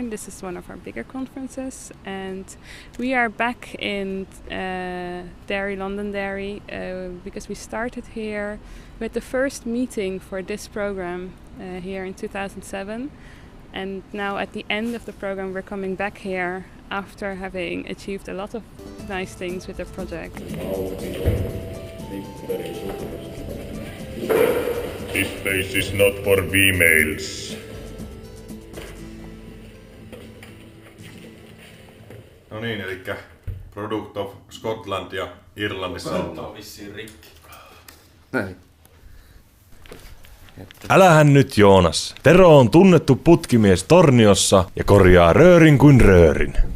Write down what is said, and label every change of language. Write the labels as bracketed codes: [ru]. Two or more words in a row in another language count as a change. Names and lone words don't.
[en] This is one of our bigger conferences, and we are back in Derry, Londonderry, because we started here with the first meeting for this program here in 2007. And now at the end of the program we're coming back here after having achieved a lot of nice things with the project. This place is not for females. [fi] No niin, elikkä Product of Scotland ja Irlannissa on vissiin rikki. Näin. Älähän nyt Joonas. Tero on tunnettu putkimies Torniossa ja korjaa röörin kuin röörin.